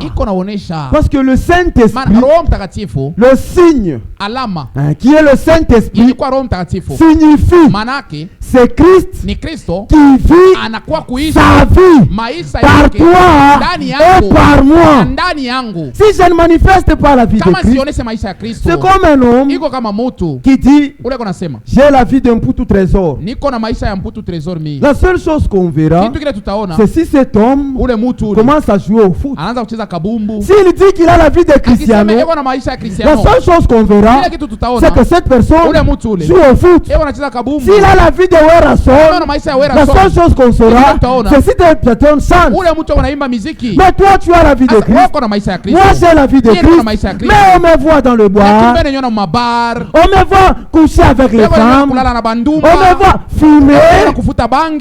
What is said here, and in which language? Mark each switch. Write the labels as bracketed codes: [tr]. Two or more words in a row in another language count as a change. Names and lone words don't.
[fr] Parce que le Saint-Esprit, le signe qui est le Saint-Esprit, signifie c'est Christ qui vit sa vie par toi et par moi. Si je ne manifeste pas la vie de Christ, c'est comme un homme qui dit j'ai la vie d'un poutou trésor. La seule chose qu'on verra, c'est si cet homme commence à jouer au foot. [sw] Anaanza kucheza kabumbu. [fr] S'il dit qu'il a la vie de Cristiano, [sw] Akisema na maisha ya Cristiano, [fr] la seule chose qu'on verra, c'est que cette personne joue au foot. [sw] Anacheza kabumbu. [fr] S'il a la vie de Werason, [sw] na maisha ya Werason, [fr] la seule chose qu'on saura, c'est si cette personne chante. Mais toi tu as la vie de Christ. Moi j'ai la vie de Christ. Mais on me voit dans le bois. On me voit coucher avec les femmes. On me voit fumer.